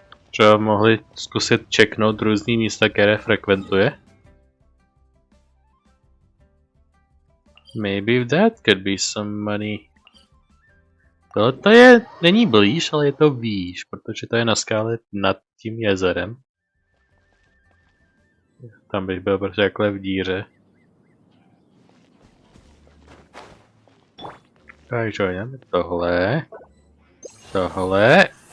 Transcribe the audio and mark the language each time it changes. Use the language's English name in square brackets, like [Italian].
[Czech] Třeba mohli zkusit čeknout různý místa, které frekventuje. [English] Maybe that could be some money. [Czech] To je, není blíž, ale je to výš, protože to je na skále nad tím jezerem. Tam bych byl prostě takhle v díře. Takže jdeme tohle. Tohle.